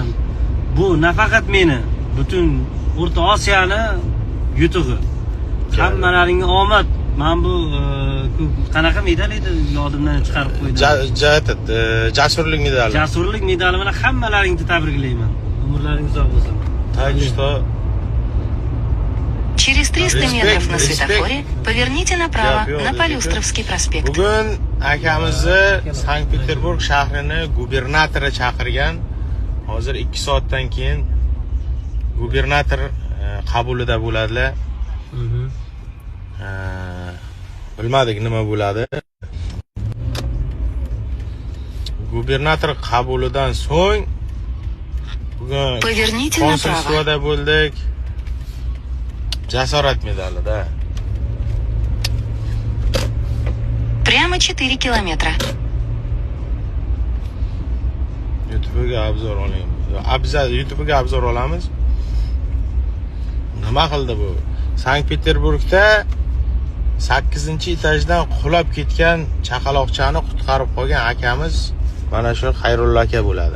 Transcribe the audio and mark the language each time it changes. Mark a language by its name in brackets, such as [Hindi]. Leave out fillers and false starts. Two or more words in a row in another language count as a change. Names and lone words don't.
[Uzbek] Bu nafaqat meni, butun O'rta Osiyoni yutug'i. Hammalaringga omad. Men bu qanaqa medal edi, yodimdan chiqarib qo'ydim. Jasurlik medali. Jasurlik medali bilan hammalaringni tabriklayman. Umrlaringiz uzoq bo'lsin. [Russian] Так что Через 300 метров на светофоре поверните направо на Полюстровский проспект. [Uzbek] Bugun akamizni Sankt-Peterburg shahrini gubernatori chaqirgan. Hozir 2 soatdan keyin gubernator qabulida bo'ladilar. Bilmadik nima bo'ladi. Gubernator qabulidan so'ng bugun konsulsiyada bo'ldik. Jasorat medalida. [Russian] Прямо 4 километра. [Uzbek] YouTube'ga obzor olamiz. YouTube'ga obzor olamiz. Nima qildi bu? Sankt-Peterburgda 8-etajdan qulab ketgan chaqaloqchani qutqarib qolgan akamiz mana shu Xayrulla aka bo'ladi.